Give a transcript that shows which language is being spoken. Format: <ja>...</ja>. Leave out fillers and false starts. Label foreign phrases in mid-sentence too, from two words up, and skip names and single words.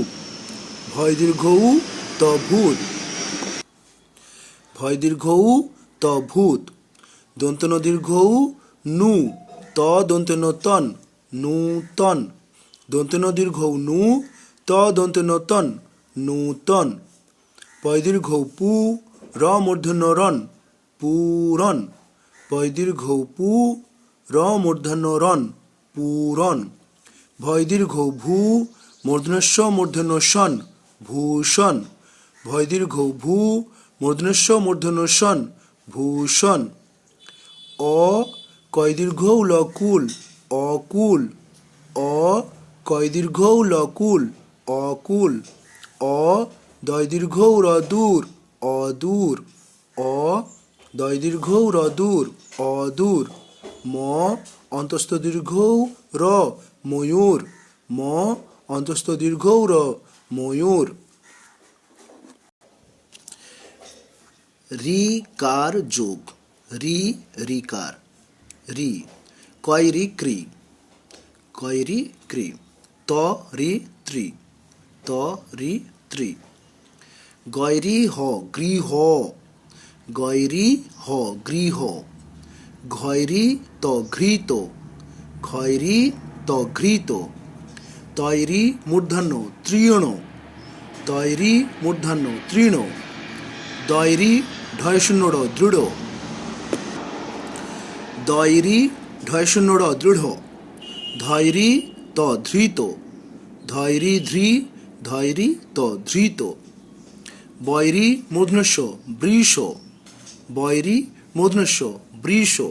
<bn>ভয় দীর্ঘৌ তভূত, ভয় দীর্ঘৌ তভূত। দন্ত ন দীর্ঘৌ নু, ত দন্ত ন তন নূতন, দন্ত ন দীর্ঘৌ নু ত দন্ত ন তন নূতন। পয় দীর্ঘৌ পু র মূর্ধন্য রন পুরন, পয় দীর্ঘৌ পু র মূর্ধন্য রন পুরন। ভয় দীর্ঘৌ ভূ মূর্ধন্যস্ব মূর্ধন্য সন ভূষণ, ভয় দীর্ঘৌ ভূ মূর্ধন্যস্ব মূর্ধন্য সন ভূষণ। অ কয় দীর্ঘৌ লকুল অকুল, অ কয় দীর্ঘৌ লকুল অকুল। অ দয় দীর্ঘৌ রদূর অদূর, অ দয় দীর্ঘৌ রদূর অদূর। ম অন্তস্থ দীর্ঘৌ র ময়ূর, ম অন্তস্থ দীর্ঘৌ র ময়ূর। রি কার যোগ। রি রিকার। রি কয় রি ক্রি, কয় রি ক্রি। ত রি ত্রি, ত রি রাত্রি। গয়রি হ গৃহ, গয়রি হ গৃহ। ঘয়রি ত ঘৃত, ঘয়রি ত ঘৃত। তৈরি মূর্ধন্য তৃণ, তৈরি মূর্ধন্য তৃণ। দয়রি ঢয় শূন্য ড দৃঢ়, দয়রি ঢয় শূন্য ড দৃঢ়। ধৈরি ত ধৃত, ধৈরি ধৃ, ধৈরি ত ধৃত। বৈরি মূর্ধন্যস্য বৃষ, বৈরি মূর্ধন্যস্য বৃষ।</bn>